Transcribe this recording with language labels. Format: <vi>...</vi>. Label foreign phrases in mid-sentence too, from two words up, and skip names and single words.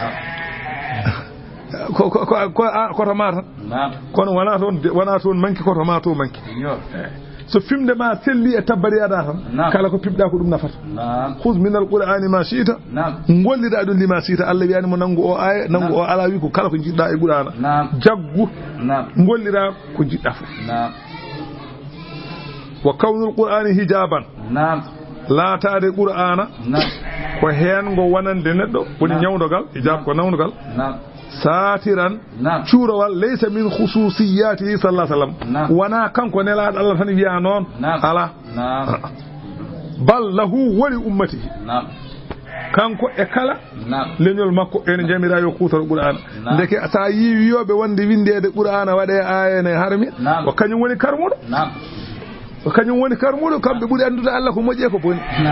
<ff>ko to mata kono wana ton manki ko to mato manki so fimde ma selli e tabbareda tan kala ko pibda ko dum nafata</ff> <ar>خذ من القرآن ما شئت</ar> <ff>ngollida dum</ff> <ar>لما شئت</ar> <ff>Allah wi'ani mo nangu o aya nangu o ala wi ko kala ko jidda e qur'ana jaggu ngollira ko jidda fu</ff> <ar>وكون القرآن حجابا لا</ar> <ff>taade qur'ana ko hen go wonande neddo woni nyawdogal hijab ko nawnugal satiran cuurowal</ff> <ar>ليس من خصوصياته صلى الله عليه وسلم</ar> <ff>wana kanko nelaado Allah tan wi'a non ala</ff> <ar>بل له ولأمته</ar> <ff>kanko e kala leñol makko en jamira yo kuutal qur'ana ndeke sa yi wiyobe wonde windede qur'ana wade aya ne harmi o kanyum woni karmudo kanyum woni karmudo kambe buri andude Allah ko moƴƴe ko boni</ff>